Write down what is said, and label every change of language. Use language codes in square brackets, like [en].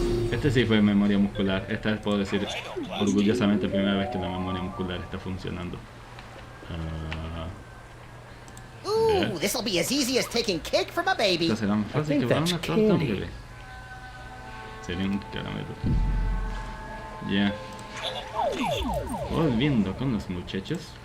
[es] Este sí fue memoria muscular. Esta vez puedo decir orgullosamente primera vez que la memoria muscular está funcionando. [en] Ooh, this'll be as easy as taking cake from a baby. [es] Esta será más fácil que dar una torta a un bebé. Sería un caramelo. Ya. Volviendo con los muchachos.